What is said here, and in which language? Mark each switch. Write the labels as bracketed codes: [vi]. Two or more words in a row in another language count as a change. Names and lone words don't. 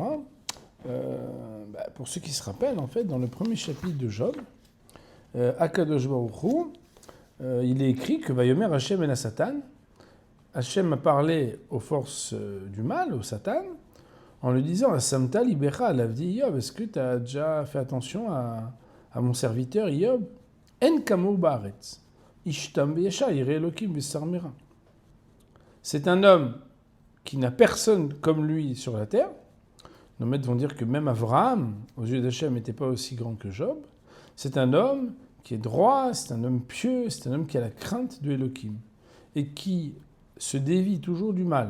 [fr] Pour ceux qui se rappellent, en fait, dans le premier chapitre de Job, [he] הקדוש ברוך הוא, [fr] il est écrit que [he] ויאמר השם אל השטן, [fr] Hashem a parlé aux forces du mal, au Satan, en lui disant [he] השמת לבך לעבדי איוב, [fr] est-ce que tu as déjà fait attention à mon serviteur Yob? [he] אין כמוהו בארץ איש תם וישר ירא אלוקים וסר מרע. [fr] C'est un homme qui n'a personne comme lui sur la terre. Nos maîtres vont dire que même Avraham, aux yeux d'Hachem, n'était pas aussi grand que Job. C'est un homme qui est droit, c'est un homme pieux, c'est un homme qui a la crainte de Elokim et qui se dévie toujours du mal.